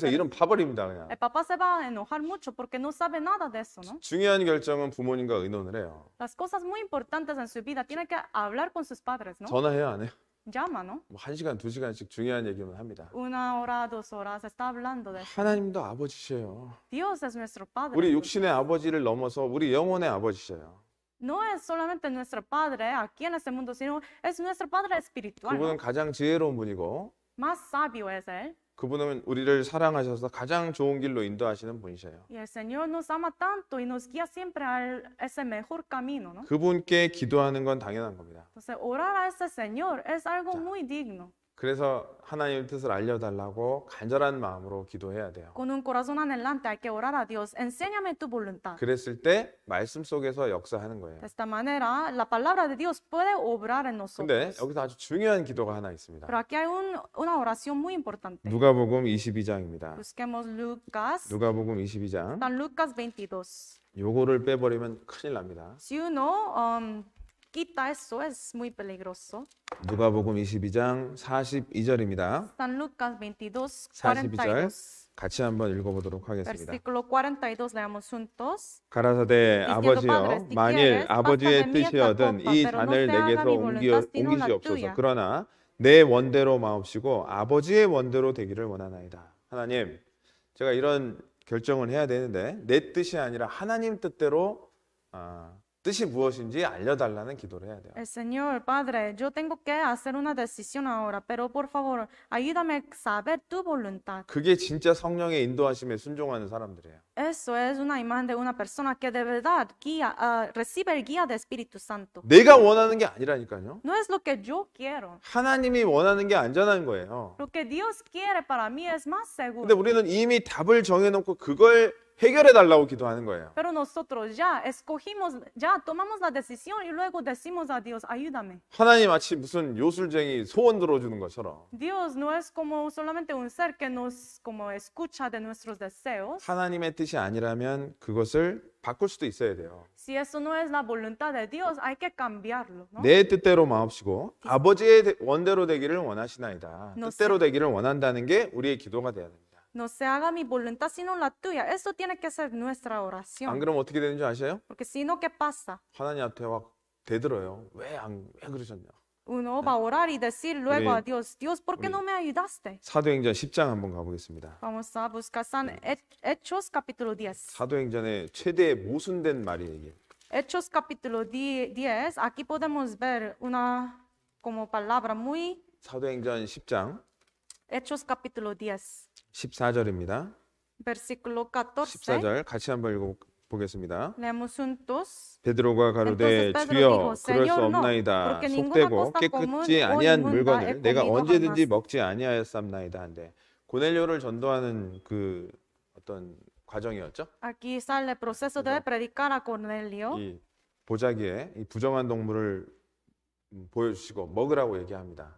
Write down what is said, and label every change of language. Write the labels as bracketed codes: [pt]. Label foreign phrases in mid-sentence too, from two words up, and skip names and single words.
[es] debe- [ko] 이름 파버립니다, 그냥. [es] El papá se va a enojar mucho porque no sabe nada de eso, ¿no? [ko] 중요한 결정은 부모님과 의논을 해요. [es] Las cosas muy importantes en su vida tiene que hablar con sus padres, ¿no? [ko] 전화해요, 안 해요? [es] Llama, ¿no? [ko] 뭐 1시간, 2시간씩 중요한 얘기만 합니다. [es] 1 hora, 2 horas, está hablando de eso. [ko] 하나님도 아버지셔요. [es] Dios es nuestro padre. [ko] 우리 육신의 아버지를 넘어서 우리 영혼의 아버지셔요. [es] No es solamente nuestro padre aquí en este mundo, sino es nuestro padre espiritual, [ko] 그분은 [es] ¿no? [ko] 가장 지혜로운 분이고 [es] Más sabio es él. [ko] 그분은 우리를 사랑하셔서 가장 좋은 길로 인도하시는 분이셔요. [es] Y el Señor nos ama tanto y nos guía siempre a ese mejor camino, ¿no? [ko] 그분께 기도하는 건 당연한 겁니다. [es] Entonces, orar a ese Señor es algo muy digno. [ko] 그래서 하나님의 뜻을 알려달라고 간절한 마음으로 기도해야 돼요. [es] Con un corazón anhelante hay que orar a Dios. Enséñame tu voluntad. [ko] 그랬을 때 말씀 속에서 역사하는 거예요. [es] De esta manera, la palabra de Dios puede obrar en [ko] 근데 [es] nosotros. [ko] 여기서 아주 중요한 기도가 하나 있습니다. [es] Pero aquí hay una oración muy importante. [ko] 누가복음 22장입니다. [es] Busquemos Lucas. [ko] 누가복음 22장. [es] San Lucas 22. [ko] 요거를 빼버리면 큰일 납니다. [es] Si uno quita eso, es muy peligroso. [ko] 누가복음 22장 42절입니다. [es] San Lucas 22, [ko] 42절 [es] 42. [ko] 같이 한번 읽어보도록 하겠습니다. [es] Versículo 42, leamos juntos. [ko] 가라사대 [es] Diciendo, [ko] 아버지여 [es] Padre, si [ko] 만일 [es] quieres, [ko] 아버지의 [es] pásame esta [ko] 뜻이여든 [es] copa, [ko] 이 [es] pero no [ko] 잔을 [es] se haga [ko] 내게서 [es] mi voluntad, sino la [ko] 옮기시옵소서. [es] tuya. [ko] 그러나 내 원대로 마옵시고 아버지의 원대로 되기를 원하나이다. 하나님, 제가 이런 결정을 해야 되는데 내 뜻이 아니라 하나님 뜻대로 뜻이 무엇인지 알려달라는 기도를 해야 돼요. [es] El Señor, Padre, yo tengo que hacer una decisión ahora, pero por favor, ayúdame a saber tu voluntad. [ko] 그게 진짜 성령의 인도하심에 순종하는 사람들이에요. [es] Eso es una imagen de una persona que de verdad recibe el guía del Espíritu Santo. [ko] 내가 원하는 게 아니라니까요. [es] No es lo que yo quiero. [ko] 하나님이 원하는 게 안전한 거예요. [es] Lo que Dios quiere para mí es más [ko] 근데 [es] seguro. [ko] 우리는 이미 답을 정해놓고 그걸 해결해 달라고 기도하는 거예요. [es] Pero nosotros ya escogimos, ya tomamos la decisión y luego decimos a Dios, ayúdame. [ko] 하나님 마치 무슨 요술쟁이 소원 들어주는 것처럼 [es] Dios no es como solamente un ser que nos como escucha de nuestros deseos. [ko] 하나님의 뜻이 아니라면 그것을 바꿀 수도 있어야 돼요. [es] Si eso no es la voluntad de Dios, hay que cambiarlo, ¿no? [ko] 내 뜻대로 마옵시고 아버지의 원대로 되기를 원하시나이다. [es] No [ko] 뜻대로 되기를 원한다는 게 우리의 기도가 돼야 됩니다. [es] No se haga mi voluntad sino la tuya. Eso tiene que ser nuestra [ko] 안 [es] oración. [ko] 그러면 어떻게 되는 줄 아세요? [es] Porque si no, ¿qué pasa? [ko] 하나님 앞에 막 대들어요. 왜 그러셨냐? [es] Uno va a orar y decir luego a [ko] 우리- [es] Dios, Dios, ¿por qué [ko] 우리- [es] no me ayudaste? [ko] 사도행전 10장 한번 가보겠습니다. [es] Vamos a buscar San Hechos capítulo 10. [ko] 사도행전의 최대 모순된 말이에요, 이게. [es] Hechos capítulo 10, aquí podemos ver una como palabra muy, [ko] 사도행전 10장 [es] Hechos capítulo 10, [ko] 14절입니다. [es] versículo 14. [ko] 14절 같이 한번 읽어보겠습니다. [es] Leemos juntos. [ko] 베드로가 가로되 [es] Entonces Pedro [ko] 주여 [es] dijo, [ko] 그럴 수 [es] Señor, no, [ko] 없나이다. [es] porque ninguna [ko] 속되고 [es] cosa [ko] 깨끗지 [es] común o [ko] 아니한 [es] inmunda [ko] 물건을 [es] he [ko] 내가 [es] comido [ko] 언제든지 [es] jamás. [ko] 먹지 아니하였삼나이다 한데 고넬료를 전도하는 그 어떤 과정이었죠. [es] Aquí sale el proceso de predicar a Cornelio. [ko] 이 보자기에 이 부정한 동물을 보여주시고 먹으라고 얘기합니다.